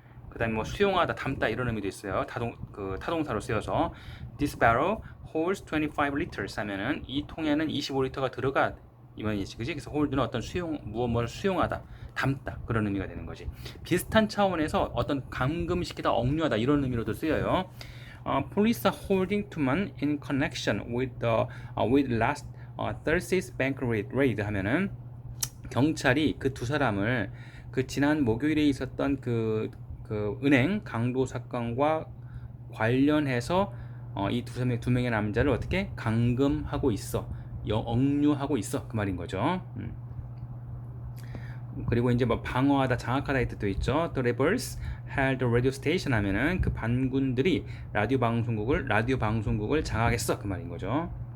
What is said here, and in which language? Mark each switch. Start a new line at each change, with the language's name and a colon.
Korean: 그 다음에 뭐 수용하다, 담다 이런 의미도 있어요. 타동사로 쓰여서
English: This barrel holds 25 liters
Korean: 하면은 이 통에는 25리터가 들어가 이 말이지, 그지? 그래서 hold는 어떤 무엇을 수용하다, 담다 그런 의미가 되는 거지. 비슷한 차원에서 어떤 감금시키다, 억류하다 이런 의미로도 쓰여요.
English: Police are holding two men in connection with last Thursday's bank raid
Korean: 하면은 경찰이 그 두 사람을 그 지난 목요일에 있었던 그 은행 강도 사건과 관련해서 이 두 명의 남자를 어떻게 감금하고 있어, 억류하고 있어 그 말인 거죠. 그리고 이제 뭐 방어하다, 장악하다 이 뜻도 있죠.
English: The rebels held a radio station
Korean: 하면은 그 반군들이 라디오 방송국을 장악했어 그 말인 거죠.